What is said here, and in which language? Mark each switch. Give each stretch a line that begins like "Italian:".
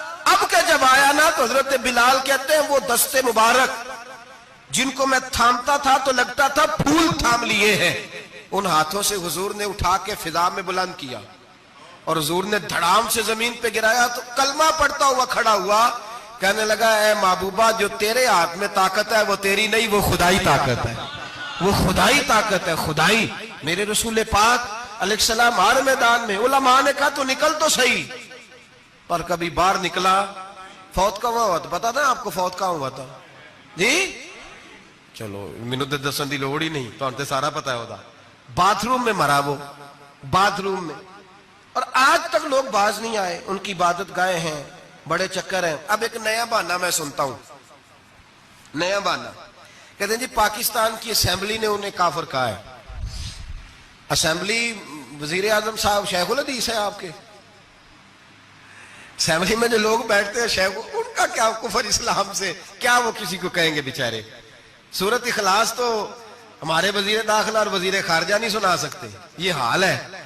Urdu: اب کہ جب آیا نا تو حضرت بلال کہتے ہیں وہ دستے مبارک جن کو میں تھامتا تھا تو لگتا تھا پھول تھام لیے ہیں، ان ہاتھوں سے حضور نے اٹھا کے فضا میں بلند کیا اور حضور نے دھڑام سے زمین پہ گرایا تو کلمہ پڑھتا ہوا کھڑا ہوا. کہنے لگا اے محبوبہ جو تیرے ہاتھ میں طاقت ہے وہ تیری نہیں، وہ خدائی طاقت ہے، وہ خدائی طاقت ہے، خدائی. میرے رسول پاک علیہ السلام ہر میدان میں، علماء نے کہا تو نکل تو صحیح، پر کبھی باہر نکلا. فوت کہاں ہوا تھا پتا تھا آپ کو؟ فوت کہاں ہوا تھا جی؟
Punjabi: چلو مینوں تے دسن دی لوڑ ہی نہیں، تہاں تے سارا پتا ہوتا.
Urdu: باتھ روم میں مرا، وہ باتھ روم میں. اور آج تک لوگ باز نہیں آئے، ان کی عبادت گاہیں ہیں، بڑے چکر ہیں. اب ایک نیا بہانہ میں سنتا ہوں، نیا بہانہ. کہتے ہیں جی پاکستان کی اسمبلی نے انہیں کافر کہا ہے. اسمبلی وزیر اعظم صاحب شیخ الحدیث ہے آپ کے، اسمبلی میں جو لوگ بیٹھتے ہیں شیخ، ان کا کیا کفر اسلام سے، کیا وہ کسی کو کہیں گے بیچارے؟ سورت اخلاص تو ہمارے وزیر داخلہ اور وزیر خارجہ نہیں سنا سکتے، یہ حال ہے.